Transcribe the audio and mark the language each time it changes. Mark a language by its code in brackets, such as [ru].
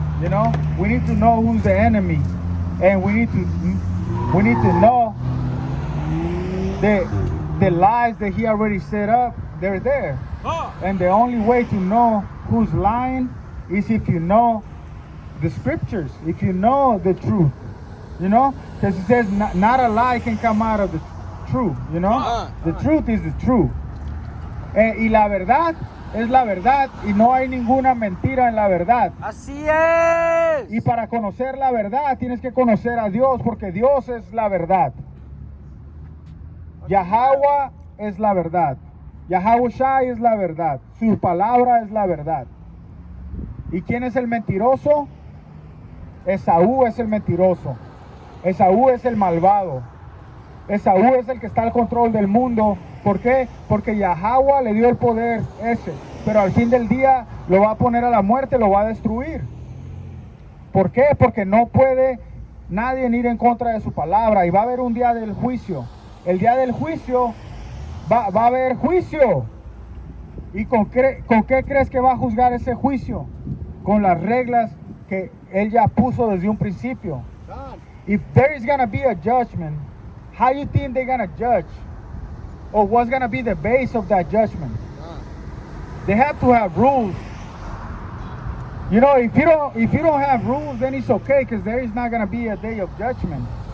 [en] You know, we need to know who's the enemy, and we need to know the lies that he already set up. They're there, and the only way to know who's lying is if you know the scriptures, if you know the truth. You know, because it says not a lie can come out of the truth. You know, the truth is the truth, [es] y la verdad es la verdad, y no hay ninguna mentira en la verdad. Así es. Y para conocer la verdad tienes que conocer a Dios, porque Dios es la verdad. Yahawah es la verdad. Yahawah Shai es la verdad. Su palabra es la verdad. ¿Y quién es el mentiroso? Esaú es el mentiroso. Esaú es el malvado. Esaú es el que está al control del mundo. ¿Por qué? Porque Yahawah le dio el poder ese, pero al fin del día lo va a poner a la muerte, lo va a destruir. ¿Por qué? Porque no puede nadie ir en contra de su palabra, y va a haber un día del juicio. El día del juicio va a haber juicio. ¿Y con qué crees que va a juzgar ese juicio? Con las reglas que él ya puso desde un principio. [en] If there is gonna be a judgment, how you think they're gonna judge? Or what's gonna be the base of that judgment? They have to have rules. You know, if you don't have rules, then it's okay, because there is not gonna be a day of judgment.